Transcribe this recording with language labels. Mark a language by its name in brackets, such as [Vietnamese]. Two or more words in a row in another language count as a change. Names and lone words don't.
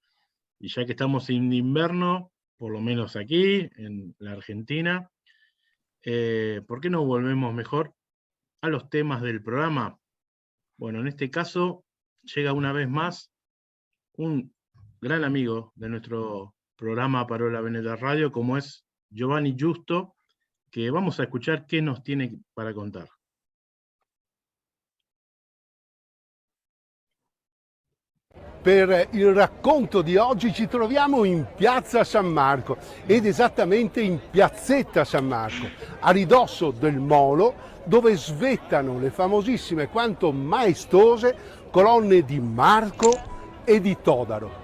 [Spanish] Y ya que estamos en invierno, por lo menos aquí, en la Argentina, ¿por qué no volvemos mejor a los temas del programa? Bueno, en este caso llega una vez más un gran amigo de nuestro programa Parola Veneta Radio, como es Giovanni Giusto, que vamos a escuchar qué nos tiene para contar. [Italian] Per il racconto di oggi ci troviamo in Piazza San Marco ed esattamente in Piazzetta San Marco, a ridosso del molo dove svettano le famosissime quanto maestose colonne di Marco e di Todaro.